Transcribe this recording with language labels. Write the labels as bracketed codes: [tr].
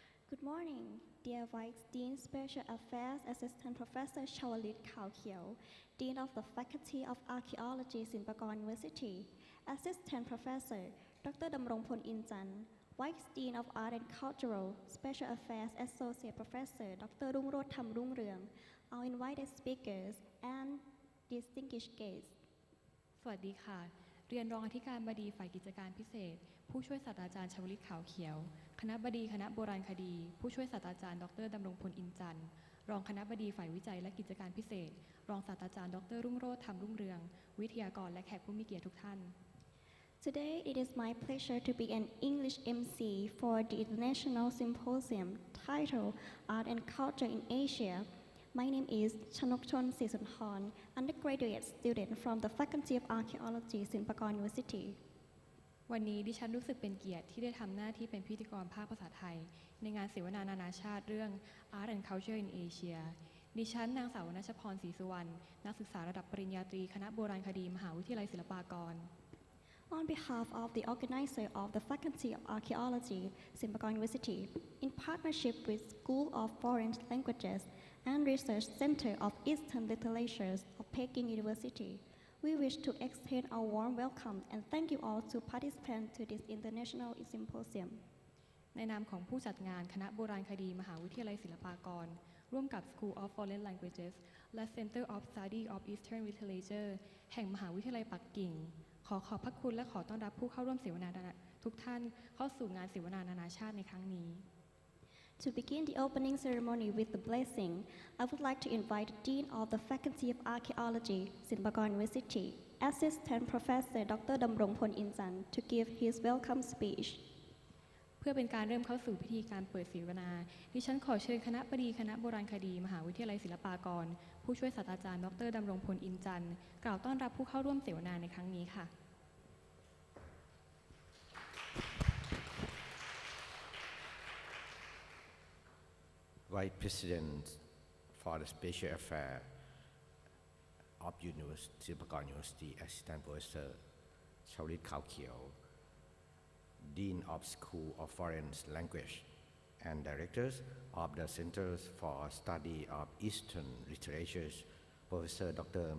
[en] Good morning, dear Vice Dean Special Affairs Assistant Professor Chawalit Khaokhiew, Dean of the Faculty of Archaeology, Silpakorn University, Assistant Professor Dr. Damrongpon Inchan, Vice Dean of Art and Cultural, Special Affairs Associate Professor Dr. Rungroj Thamrungreang, our invited speakers and distinguished guests. [th] สวัสดีค่ะเรียนรองอธิการบดีฝ่ายกิจการพิเศษผู้ช่วยศาสตราจารย์ชวลิตขาวเขียวคณบดีคณะโบราณคดีผู้ช่วยศาสตราจารย์ดรดำรงพลอินจันทร์รองคณบดีฝ่ายวิจัยและกิจการพิเศษรองศาสตราจารย์ดรรุ่งโรจน์ธรรมรุ่งเรืองวิทยากรและแขกผู้มีเกียรติทุกท่าน [en] Today, it is my pleasure to be an English MC for the International Symposium titled Art and Culture in Asia. My name is Chanokchon Sisunhorn, undergraduate student from the Faculty of Archaeology, Silpakorn University. [th] วันนี้ดิฉันรู้สึกเป็นเกียรติที่ได้ทำหน้าที่เป็นพิธีกรภาคภาษาไทยในงานเสวนานานาชาติเรื่อง Art and Culture in Asia ดิฉันนางสาวณัชพรศรีสุวรรณนักศึกษาระดับปริญญาตรีคณะโบราณคดีมหาวิทยาลัยศิลปากร [en] On behalf of the organizer of the Faculty of Archaeology, Silpakorn University, in partnership with School of Foreign Languages and Research Center of Eastern Literatures of Peking University, we wish to extend our warm welcome and thank you all to participate to this international symposium. [th] ในนามของผู้จัดงานคณะโบราณคดีมหาวิทยาลัยศิลปากรร่วมกับ School of Foreign Languages และ Center of Study of Eastern Literature แห่งมหาวิทยาลัยปักกิ่งขอบพระคุณและขอต้อนรับผู้เข้าร่วมเสวนาทุกท่านเข้าสู่งานเสวนานานาชาติในครั้งนี้ [en] To begin the opening ceremony with the blessing, I would like to invite the Dean of the Faculty of Archaeology, Silpakorn University, Assistant Professor Dr. Damrongpon Inchan, to give his welcome speech. [th] เพื่อเป็นการเริ่มเข้าสู่พิธีการเปิดเสวนาดิฉันขอเชิญคณบดีคณะโบราณคดีมหาวิทยาลัยศิลปากรผู้ช่วยศาสตราจารย์ดรดำรงพลอินจันทร์กล่าวต้อนรับผู้เข้าร่วมเสวนาในครั้งนี้ค่ะ [en] Vice President for the Special Affairs of Silpakorn University, Assistant Professor Chawalit Khaokhiew, Dean of School of Foreign Language and Directors of the Centers for Study of Eastern Literatures, Professor Dr.